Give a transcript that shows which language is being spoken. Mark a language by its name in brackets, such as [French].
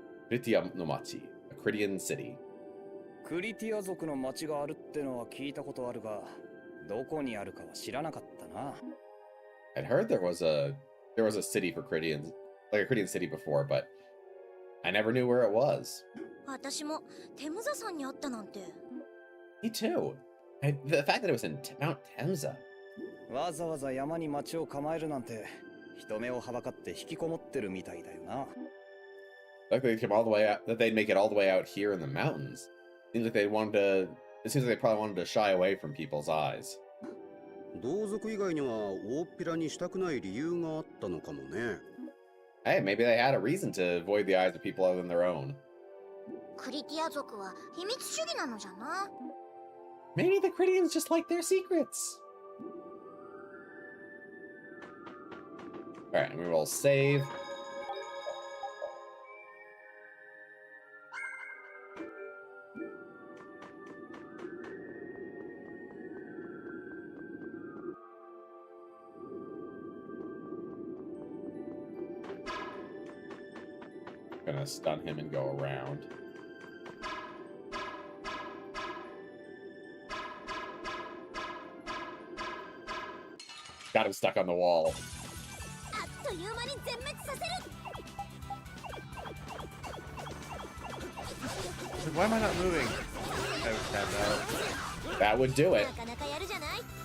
[English] Kritia no Machi, a Critian city. [Japanese] クリティア族の町があるってのは聞いたことあるが、どこにあるかは知らなかったな。 [English] I'd heard there was a city for Critians like a Korean city before, but I never knew where it was. [Japanese] 私もテムザ山にあったなんて。 [English] Me too. The fact that it was in Mount Temza. [Japanese] わざわざ山に町を構えるなんて人目をはばかって引きこもってるみたいだよな。 [English] Like they came all the way out, that they'd make it all the way out here in the mountains. Seems like they wanted to. It seems like they probably wanted to shy away from people's eyes. [Japanese] 同族以外には大っぴらにしたくない理由があったのかもね。 [English] Hey, maybe they had a reason to avoid the eyes of people other than their own. [Japanese] クリティア族は秘密主義なのじゃな。 [English] Maybe the Critians just like their secrets. Alright, we will save. Gonna stun him and go around. Got him stuck on the wall. [Japanese] あっという間に全滅させる。 [English] Why am I not moving? I was tapped out. That would do it. [Japanese] なかなかやるじゃない。